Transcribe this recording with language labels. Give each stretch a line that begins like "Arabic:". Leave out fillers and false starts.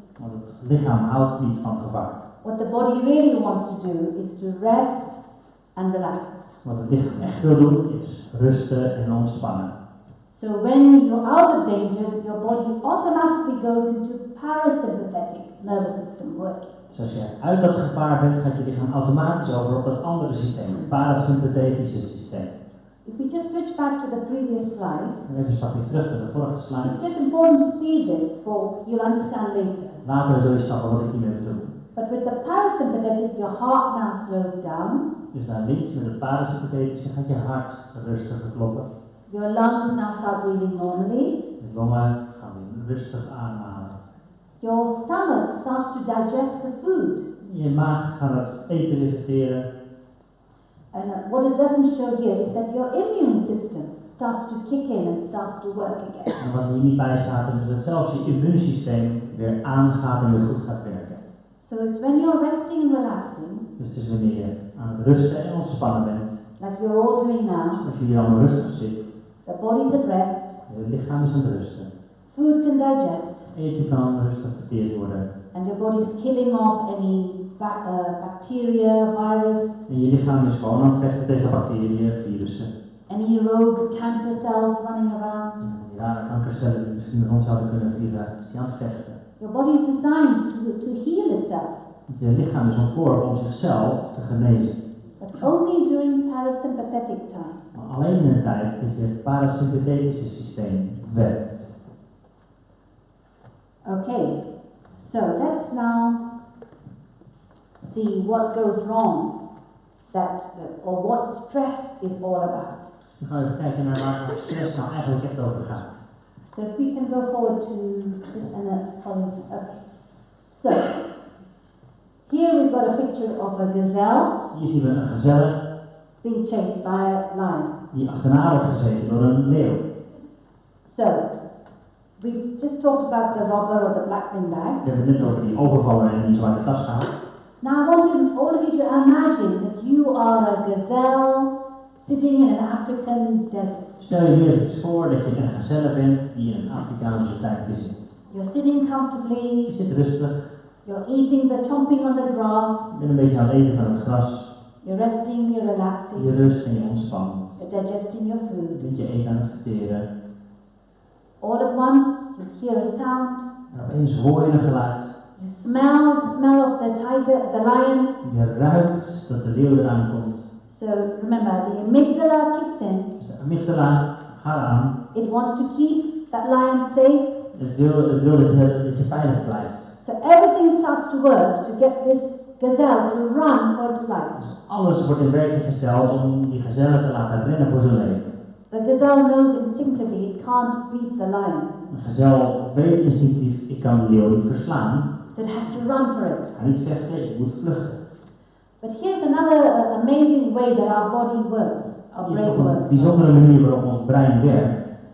Dutch: Want het lichaam houdt niet van gevaar.
English: What the body really wants to do is to rest and relax.
Dutch: Wat het lichaam echt wil doen is rusten en ontspannen.
English: So when you're out of danger, your body automatically goes into parasympathetic nervous system working.
Dutch: Dus als je uit dat gevaar bent, gaat je lichaam automatisch over op dat andere systeem, het parasympathetische systeem.
English: If we just switch back to the previous slide,
Dutch: Even een stapje terug naar de vorige slide.
English: it's just important to see this for you'll understand later.
Dutch: Later zul je snappen wat ik hiermee bedoel.
English: But with the parasympathetic, your heart now slows down.
Dutch: Dus naar links met het parasympathetische gaat je hart rustiger kloppen.
English: Your lungs now start breathing normally.
Dutch: De longen gaan weer rustig aanhalen.
English: Your stomach starts to digest the food.
Dutch: Je maag gaat het eten weer verteren.
English: And what it doesn't show here is that your immune system starts to kick in and starts to work again.
Dutch: En wat hier niet bij staat, is dat zelfs je immuunsysteem weer aangaat en weer goed gaat werken.
English: So it's when you're resting and relaxing,
Dutch: Dus het is wanneer je aan het rusten en ontspannen bent,
English: like you're all doing now,
Dutch: als je hier allemaal rustig zit,
English: the body's at rest,
Dutch: je lichaam is aan het rusten,
English: food can digest,
Dutch: eten kan rustig verteerd worden,
English: and your body's killing off any bacteria, virus,
Dutch: en je lichaam is gewoon aan het vechten tegen bacteriën, virussen.
English: any rogue cancer cells running around.
Dutch: Ja, kankercellen die misschien rond zouden kunnen vliegen, is die aan het vechten.
English: Your body is designed to heal itself,
Dutch: Je lichaam is ontworpen om zichzelf te genezen.
English: but only during parasympathetic time.
Dutch: Maar alleen in de tijd dat je het parasympathetische systeem werkt.
English: Okay, so let's now see what goes wrong, or what stress is all about.
Dutch: Dan gaan we even kijken naar waar stress nou eigenlijk echt over gaat.
English: So if we can go forward to this and the following. Okay. So here we've got a picture of a gazelle
Dutch: Hier zien we een gazelle
English: being chased by a lion.
Dutch: die achterna wordt gezeten door een leeuw.
English: So we've just talked about the robber or the black bin bag.
Dutch: We hebben het net over die overvaller en die zwarte tas gehad.
English: Now I want all of you to imagine that you are a gazelle sitting in an African desert.
Dutch: Stel je nu even voor dat je een gazelle bent die in een Afrikaanse woestijn zit.
English: You're sitting
Dutch: Je
English: comfortably,
Dutch: zit rustig,
English: you're eating the chomping on the grass,
Dutch: je bent een beetje aan het eten van het gras.
English: you're resting, you're
Dutch: Je
English: relaxing,
Dutch: rust en je ontspant.
English: you're digesting your
Dutch: Je
English: food.
Dutch: bent je eten aan het verteren.
English: All at once you hear a sound,
Dutch: En opeens hoor je een geluid.
English: you smell the smell of the tiger, the lion.
Dutch: Je ruikt dat de leeuw eraan komt.
English: So remember, the amygdala kicks in.
Dutch: Dus de amygdala gaat aan.
English: It wants to keep that lion safe.
Dutch: Het wil dat je veilig blijft.
English: So everything starts to work to get this gazelle to run for its life.
Dutch: Dus alles wordt in werking gesteld om die gazelle te laten rennen voor zijn leven.
English: The gazelle knows instinctively it can't beat the lion.
Dutch: Een gazel weet instinctief, ik kan de leeuw niet verslaan.
English: So it has to run for it.
Dutch: Ik ga niet vechten, ik moet vluchten.
English: But here's another amazing way that our body works, our
Dutch: Hier is
English: brain
Dutch: toch een
English: works.
Dutch: bijzondere manier waarop ons brein werkt.